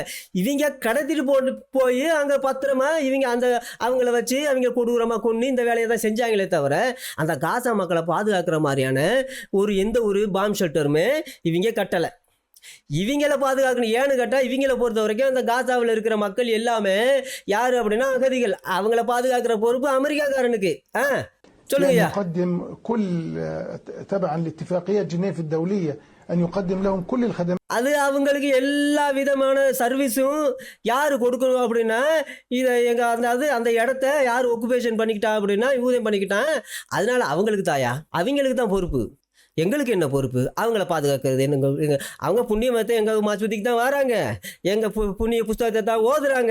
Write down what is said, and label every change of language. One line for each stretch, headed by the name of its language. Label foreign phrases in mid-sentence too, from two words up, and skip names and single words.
Tamil: இவங்க கடத்திட்டு போய் அங்க பத்திரமா இவங்க அவங்கள வச்சு அவங்க கொடூரமா கொண்டு இந்த வேலையை தான் செஞ்சாங்களே தவிர அந்த காசா மக்களை பாதுகாக்கிற மாதிரியான எந்த ஒரு பாம் ஷெல்டருமே இவங்க கட்டலை. இவங்கள பாதுகாக்கணும். ஏன்னு கேட்டா இவங்கள பொறுத்த வரைக்கும் அந்த காசாவில் இருக்கிற மக்கள் எல்லாமே யாரு அப்படின்னா அகதிகள். அவங்கள பாதுகாக்கிற பொறுப்பு அமெரிக்காக்காரனுக்கு. சொல்லுங்க.
Arabic: يقدم كل تبعا لاتفاقية جنيف الدولية أن يقدم لهم كل الخدمات.
Tamil: அது அவங்களுக்கு எல்லா விதமான சர்வீஸும் யாரு கொடுக்கணும் அப்படின்னா இதை அந்த இடத்த யார் ஒக்குபேஷன் பண்ணிக்கிட்டா அப்படின்னா யூதன் பண்ணிக்கிட்டான். அதனால அவங்களுக்கு தாயா, அவங்களுக்கு தான் பொறுப்பு. எங்களுக்கு என்ன பொறுப்பு? அவங்கள பாதுகாக்கிறது என்னங்க? அவங்க புண்ணிய மதத்தை எங்கள் மாஸ்பத்திக்கு தான் வராங்க, எங்கள் புண்ணிய புஸ்தகத்தை தான் ஓதுறாங்க.